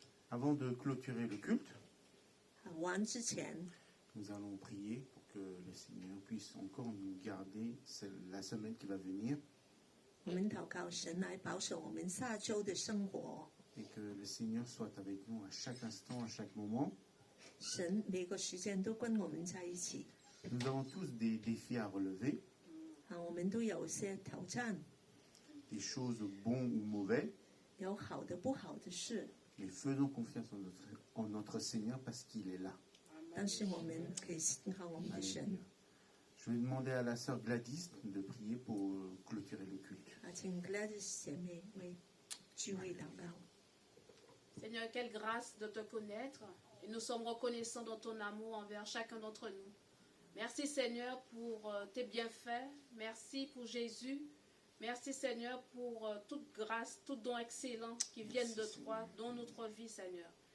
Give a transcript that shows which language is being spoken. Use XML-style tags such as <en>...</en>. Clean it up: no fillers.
<fr>Avant de clôturer le culte,</fr> <zh>完之前，</zh> <fr>nous allons prier pour que le Seigneur puisse encore nous garder la semaine qui va venir</fr> <zh>我们祷告神来保守我们下周的生活。</zh> <fr>et que le Seigneur soit avec nous à chaque instant, à chaque moment.</fr> <zh>神每个时间都跟我们在一起。</zh> <fr>Nous avons tous des défis à relever,</fr> <zh>我们都有些挑战，</zh> <fr>des choses bons ou mauvais,</fr> <zh>有好的不好的事，</zh> <fr>mais faisons confiance en notre Seigneur parce qu'il est là.</fr> <zh>但是我们可以信靠我们的神。</zh> <fr>Je vais demander à la sœur Gladys de prier pour clôturer le culte.</fr> <zh>请 Gladys 姐妹为聚会祷告。</zh> <fr>Seigneur, quelle grâce de te connaître. Et nous sommes reconnaissants de ton amour envers chacun d'entre nous. Merci Seigneur pour tes bienfaits. Merci pour Jésus. Merci Seigneur pour toute grâce, tout don excellent qui viennent de toi dans notre vie Seigneur.</fr>